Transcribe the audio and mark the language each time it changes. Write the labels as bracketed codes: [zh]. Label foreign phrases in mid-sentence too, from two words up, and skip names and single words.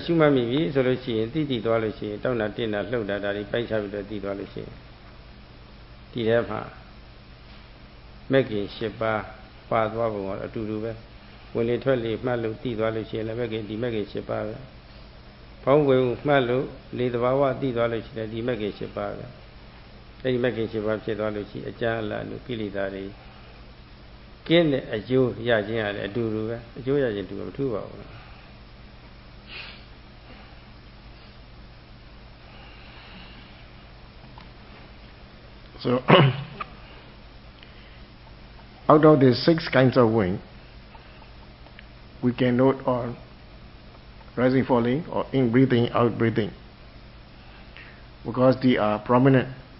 [my] ရှုမှတ်မိပြီဆိုလို့ရှိရင်တိသွားလို့ရှိရင်တောက်တာတင်းတာလှုပ်တာဒါတွေပိုက်ချပြီးတော့တိသွားလို့ရှိရင်ဒီထဲမှာမဂ္ဂင်၈ပါးပါသွားပုံကတော့အတူတူပဲဝင်လေထွက်လေမှတ်လို့တိသွားလို့ရှိရင်လည်းမဂ္ဂင်၈ပါးပဲဖောင်းဝင်မှတ်လို့လေသဘာဝတိသွားလို့ရှိရင်ဒီမဂ္ဂင်၈ပါးပဲအဲဒီမဂ္ဂင်၈ပါးဖြစ်သွားလို့ရှိရင်အကျဉ်းအလတ်လို့ကိလေသာတွေကင်းတဲ့အကျိုးရခြင်းရတယ်အတူတူပဲအကျိုးရခြင်းတူမထူးပါဘူး [en] So, out of these 6 kinds of wing, we can note on rising, falling, or in breathing, out breathing, because they are prominent.